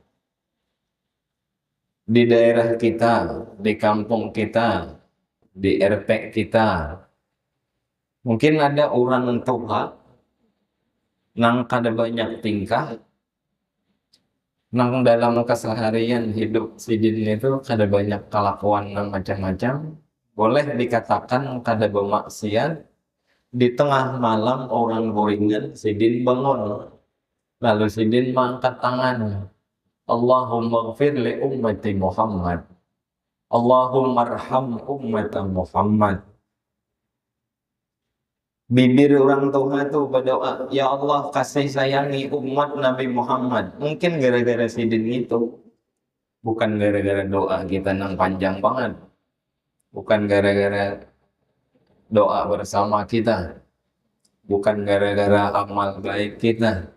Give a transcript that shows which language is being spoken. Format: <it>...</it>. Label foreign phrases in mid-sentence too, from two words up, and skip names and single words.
<bjn>Di daerah kita, di kampung kita, di RP kita, mungkin ada orang tua nang kada banyak tingkah, nang dalam keseharian hidup sidin itu kada banyak kelakuan nang macam-macam, boleh dikatakan kada bermaksiat. Di tengah malam orang gorengan sidin bangun, lalu sidin mengangkat tangan,</bjn> <ar>اللهم اغفر لأمة محمد، اللهم ارحم أمة محمد.</ar> <bjn>Bibir orang tua tuh berdoa, ya Allah kasih sayangi umat Nabi Muhammad. Mungkin gara-gara sidin itu, bukan gara-gara doa kita yang panjang banget, bukan gara-gara doa bersama kita, bukan gara-gara amal baik kita.</bjn>